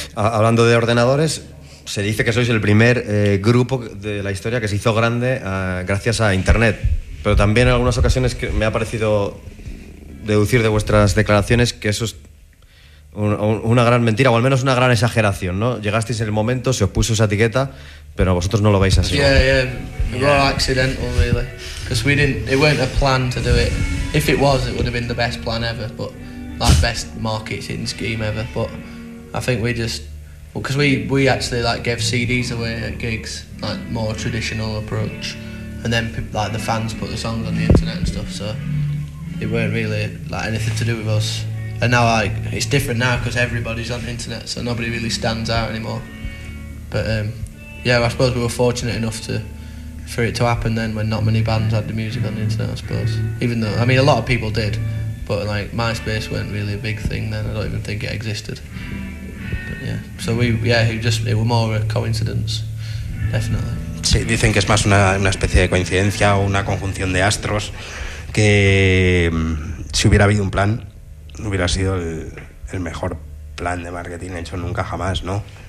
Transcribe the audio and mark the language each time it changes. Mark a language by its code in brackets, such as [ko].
[es] Hablando de ordenadores, se dice que sois el primer grupo de la historia que se hizo grande gracias a internet, pero también en algunas ocasiones que me ha parecido deducir de vuestras declaraciones que eso es una gran mentira, o al menos una gran exageración, ¿no? Llegasteis en el momento, se os puso esa etiqueta, pero vosotros no lo veis así. [en] Yeah, yeah. Raw accidental, really. Because it weren't a plan to do it. If it was, it would have been the best plan ever, but like best marketing scheme ever. But I think we just, because we actually like gave CDs away at gigs, like more traditional approach, and then like the fans put the songs on the internet and stuff. So it weren't really like anything to do with us. And now it's different now because everybody's on the internet, so nobody really stands out anymore. But yeah, I suppose we were fortunate enough for it to happen then, when not many bands had the music on the internet, I suppose. Even though, I mean, a lot of people did, but like MySpace weren't really a big thing then. I don't even think it existed. But yeah, so it was more a coincidence, definitely. [es] Sí, dicen que es más una especie de coincidencia o una conjunción de astros que si hubiera habido un plan. Hubiera sido el mejor plan de marketing hecho nunca jamás, ¿no?